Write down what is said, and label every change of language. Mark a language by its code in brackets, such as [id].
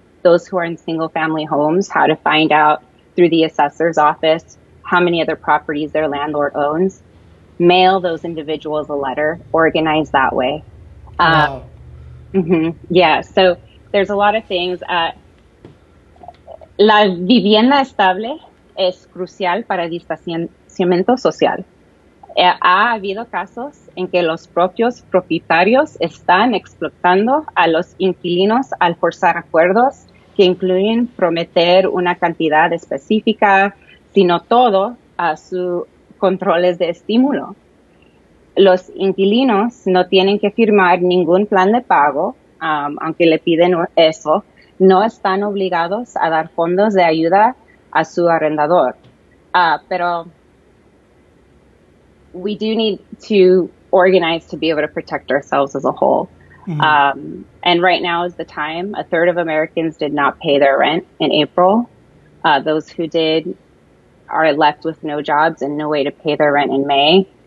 [en] Those who are in single family homes, how to find out through the assessor's office how many other properties their landlord owns, mail those individuals a letter, organize that way. Wow. Yeah, so there's a lot of things. [es] La vivienda estable es crucial para el distanciamiento social. Ha habido casos en que los propios propietarios están explotando a los inquilinos al forzar acuerdos que incluyen prometer una cantidad específica, sino todo a sus controles de estímulo. Los inquilinos no tienen que firmar ningún plan de pago, aunque le piden eso. No están obligados a dar fondos de ayuda a su arrendador. [en] Pero we do need to organize to be able to protect ourselves as a whole. And right now is the time. A third of Americans did not pay their rent in April. Those who did are left with no jobs and no way to pay their rent in May.